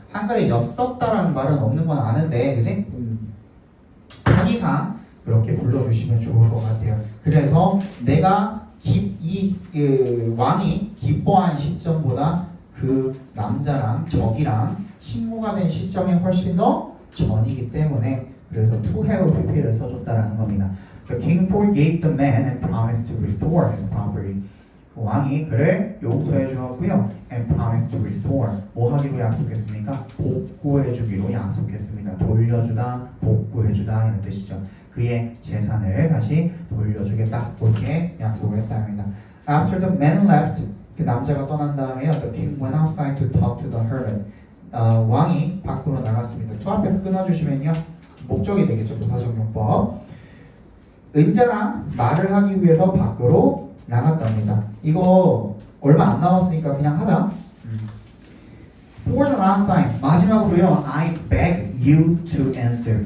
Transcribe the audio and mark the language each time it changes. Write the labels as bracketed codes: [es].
[ko] 한글에 였었다라는 말은 없는 건 아는데 그치? 편의상 그렇게 불러주시면 좋을 것 같아요. 그래서 내가 그 왕이 기뻐한 시점보다 그 남자랑 적이랑 친구가 된 시점이 훨씬 더 전이기 때문에 그래서 to have pp를 써줬다라는 겁니다. [en] The king forgave the man and promised to restore his property. [ko] 그 왕이 그를 용서해 주었고요. [en] and promised to restore. [ko] 뭐 하기로 약속했습니까? 복구해 주기로 약속했습니다. 돌려주다, 복구해 주다 이런 뜻이죠. 그의 재산을 다시 돌려주겠다. 그렇게 약속을 했답니다. [en] After the man left, [ko] 그 남자가 떠난 다음에요. [en] The king went outside to talk to the hermit. [ko] 왕이 밖으로 나갔습니다. to 앞에서 끊어주시면요. 목적이 되겠죠. 부사적용법. 은자랑 말을 하기 위해서 밖으로 나갔답니다. 이거 얼마 안 남았으니까 그냥 하자. [en] For the last time. [ko] 마지막으로요. [en] I beg you to answer.